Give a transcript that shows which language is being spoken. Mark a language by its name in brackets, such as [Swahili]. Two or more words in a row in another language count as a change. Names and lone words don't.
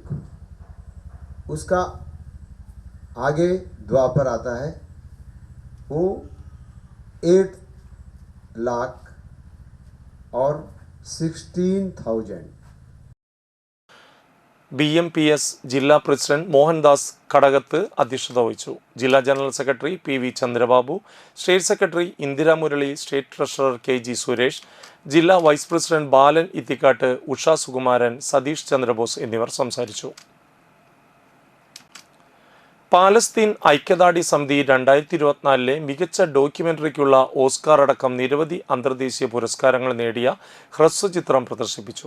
[Hindi] उसका आगे द्वापर आता है, वो 8 लाख और 16,000। [Malayalam] BMPS ജില്ലാ പ്രസിഡന്റ് മോഹൻദാസ് കടകത്ത് അധ്യക്ഷത വഹിച്ചു. ജില്ലാ ജനറൽ സെക്രട്ടറി PV ചന്ദ്രബാബു, സ്റ്റേറ്റ് സെക്രട്ടറി ഇന്ദിര മുരളി, സ്റ്റേറ്റ് ട്രഷറർ KG സുരേഷ്, ജില്ലാ വൈസ് പ്രസിഡന്റ് ബാലൻ ഇത്തിക്കാട്ട്, ഉഷ സുകുമാരൻ, സതീഷ് ചന്ദ്രബോസ് എന്നിവർ സംസാരിച്ചു. പാലസ്തീൻ ഐക്യദാർഢ്യ സമിതി 2024 മികച്ച ഡോക്യുമെന്ററിക്കുള്ള ഓസ്കാർ അടക്കം നിരവധി അന്തർദേശീയ പുരസ്കാരങ്ങൾ നേടിയ ഹ്രസ്വചിത്രം പ്രദർശിപ്പിച്ചു.